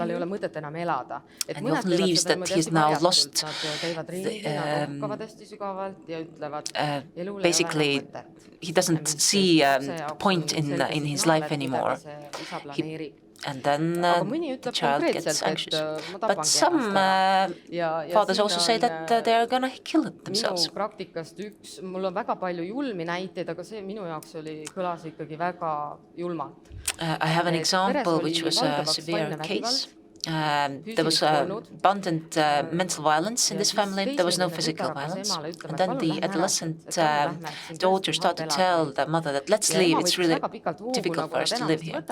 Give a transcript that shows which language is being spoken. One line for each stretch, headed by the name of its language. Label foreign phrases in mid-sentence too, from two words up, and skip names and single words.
English: And he often believes that he's now lost basically he doesn't see a point in his life anymore. He and then the child gets anxious. But some fathers also say that they are gonna kill themselves.
Estonian: Minu praktikast mul on väga palju julmi näiteid, aga see minu jaoks kõlas ikkagi väga julmalt.
English: I have an example which was a severe case. There was abundant mental violence in this family. There was no physical violence. And then the adolescent daughter started to tell the mother that let's leave, it's really difficult for us to live here.